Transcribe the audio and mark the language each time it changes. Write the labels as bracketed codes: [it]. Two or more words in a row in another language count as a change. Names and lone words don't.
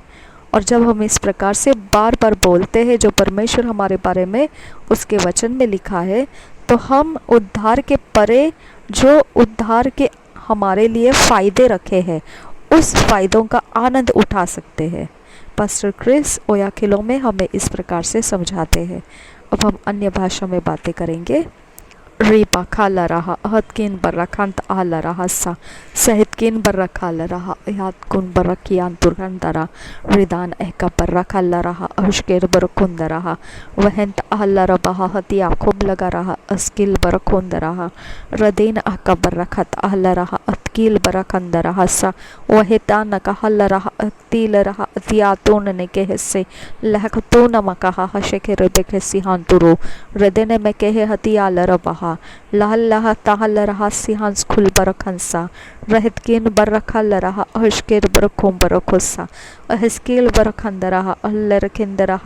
[hi] और जब हम इस प्रकार से बार बार बोलते हैं जो परमेश्वर हमारे बारे में उसके वचन में लिखा है, तो हम उद्धार के परे जो उद्धार के हमारे लिए फ़ायदे रखे हैं उस फ़ायदों का आनंद उठा सकते हैं। पास्टर क्रिस ओयाखिलो में हमें इस प्रकार से समझाते हैं। अब हम अन्य भाषा में बातें करेंगे। रीपा खाला रहा अहतकिन बर्रखांत आला रहा सा सहितकिन बर्रखाला रहा यातकुन बर्रकियान तुरगंदरा रिदान एका बर्रखाला रहा अशकेर बरकुंद रहा वहंत आला रहा हतिया खूब लगा रहा अस्किल बरकुंद रहा रदेन आका बर्रखत आला रहा अतकील बरखंद रहा सा वहितान का हल्ला रहा अतील रहा अतियातून ने के हिस्से लहकतून मकहा हशके रबे के सिहांतुरो रदेने में के हतियाल रहा लहल लहा ताहल रहा सिहांस खुल बरखंसा रहतकिन बरखल रहा अहशकेर बरखुम बरखुसा अहस्केल बरखंद रहा अल्लरखिंद रहा